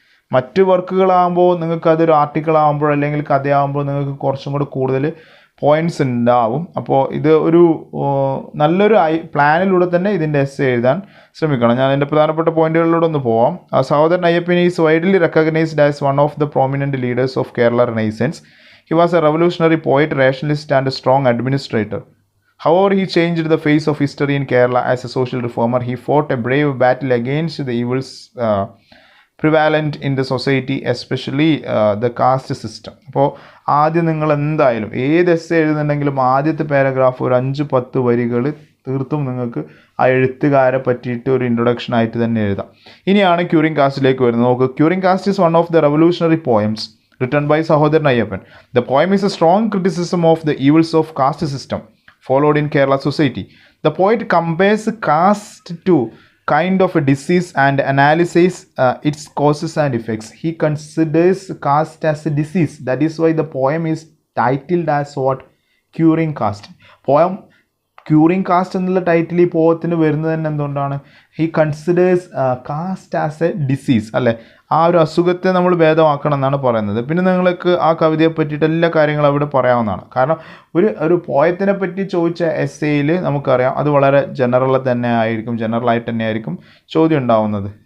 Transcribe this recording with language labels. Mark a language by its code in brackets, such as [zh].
[ml] മറ്റ് വർക്കുകളാകുമ്പോൾ നിങ്ങൾക്ക് അതൊരു ആർട്ടിക്കിൾ ആകുമ്പോൾ അല്ലെങ്കിൽ കഥയാകുമ്പോൾ നിങ്ങൾക്ക് കുറച്ചും കൂടെ കൂടുതൽ പോയിന്റ്സ് ഉണ്ടാവും. അപ്പോൾ ഇത് ഒരു നല്ലൊരു പ്ലാനിലൂടെ തന്നെ ഇതിൻ്റെ എസ് എഴുതാൻ ശ്രമിക്കണം. ഞാൻ അതിൻ്റെ പ്രധാനപ്പെട്ട പോയിന്റുകളിലൂടെ ഒന്ന് പോവാം. [en] Sahodaran Ayyappan is widely recognised as one of the prominent leaders of Kerala renaissance. He was a revolutionary poet, rationalist and a strong administrator. However, he changed the face of history in Kerala as a social reformer. He fought a brave battle against the evils prevalent in the society, especially the caste system. [ml] അപ്പോൾ ആദ്യം നിങ്ങൾ എന്തായാലും ഏത് essay എഴുതുന്നുണ്ടെങ്കിലും ആദ്യത്തെ paragraph ഒരു 5-10 വരികൾ തീർത്തും നിങ്ങൾക്ക് ആ എഴുത്തുകാരെ പറ്റിയിട്ട് ഒരു ഇൻട്രൊഡക്ഷൻ ആയിട്ട് തന്നെ എഴുതാം. ഇനിയാണ് ക്യൂറിംഗ് കാസ്റ്റിലേക്ക് വരുന്നത്. നോക്ക്, [en] Curing caste is one of the revolutionary poems written by Sahodaran Ayappan. The poem is a strong criticism of the evils of caste system followed in Kerala society. The poet compares caste to kind of a disease and analyzes its causes and effects. He considers caste as a disease. That is why the poem is titled as what? Curing caste. [ml] Poem curing cast എന്നുള്ള title ഈ പോയത്തിന് വരുന്നത് തന്നെ എന്തുകൊണ്ടാണ്? [en] he considers caste as a disease, [ml] അല്ലേ? ആ ഒരു അസുഖത്തെ നമ്മൾ ഭേദമാക്കണം എന്നാണ് പറയുന്നത്. പിന്നെ നിങ്ങൾക്ക് ആ കവിതയെ പറ്റിയിട്ട് എല്ലാ കാര്യങ്ങളും അവിടെ പറയാവുന്നതാണ്. കാരണം ഒരു പോയത്തിനെ പറ്റി ചോദിച്ച എസ്സേയിൽ നമുക്കറിയാം അത് വളരെ ജനറലായിട്ട് തന്നെ ആയിരിക്കും ചോദ്യം ഉണ്ടാവുന്നത്.